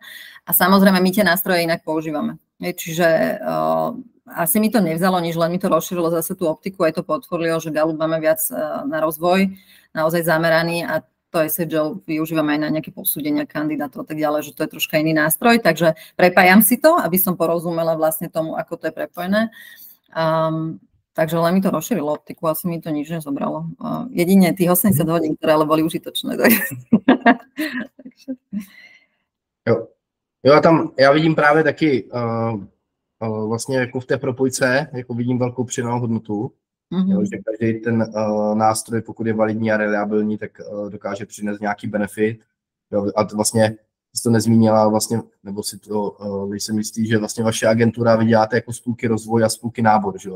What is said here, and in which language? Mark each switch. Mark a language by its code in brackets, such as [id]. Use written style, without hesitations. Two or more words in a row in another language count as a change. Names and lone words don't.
[sk] A samozrejme my tie nástroje inak používame. Čiže asi mi to nevzalo nič, len mi to rozšírilo zase tú optiku, aj to portfólio, že Galup máme viac na rozvoj, naozaj zameraný a to SHL využívame aj na nejaké posúdenia kandidátov a tak ďalej, že to je troška iný nástroj, takže prepájam si to, aby som porozumela vlastne tomu, ako to je prepojené. Takže len mi to rozšírilo optiku, asi mi to nič nezobralo. Jedine tých 80 hodín, ktoré ale boli užitočné. [cs] Jo, já vidím právě taky vlastně jako v té propojce, jako vidím velkou přidanou hodnotu. Jo, že každý ten nástroj, pokud je validní a reliabilní, tak dokáže přinést nějaký benefit. Jo, a to vlastně jsi to nezmínila, vlastně, nebo si to, když jsem myslí, že vlastně vaše agentura vy děláte jako spůlky rozvoj a spůlky nábor, že jo?